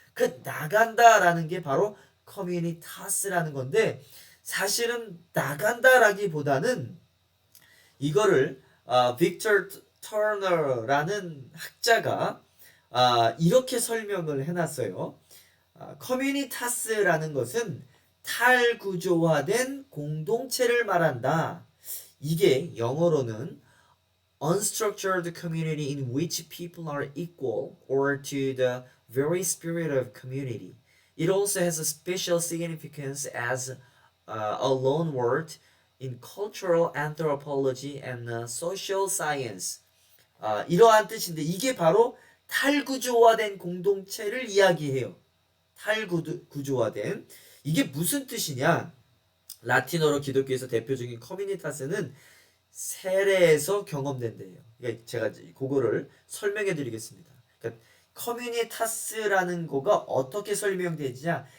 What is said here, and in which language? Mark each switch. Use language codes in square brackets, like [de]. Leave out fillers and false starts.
[ko] 그 나간다라는 게 바로 커뮤니타스라는 건데 사실은 나간다라기보다는 이거를 빅터 터너라는 학자가 이렇게 설명을 해놨어요. 커뮤니타스라는 것은 탈구조화된 공동체를 말한다. 이게 영어로는 [en] unstructured community in which people are equal or to the very spirit of community. It also has a special significance as a loan word in cultural anthropology and social science. [ko] 이러한 뜻인데 이게 바로 탈구조화된 공동체를 이야기해요. 탈구조화된. 이게 무슨 뜻이냐? 라틴어로 기독교에서 대표적인 커뮤니타스는 세례에서 경험된대요. 그러니까 제가 그거를 설명해 드리겠습니다. 그러니까 커뮤니타스라는 거가 어떻게 설명되느냐?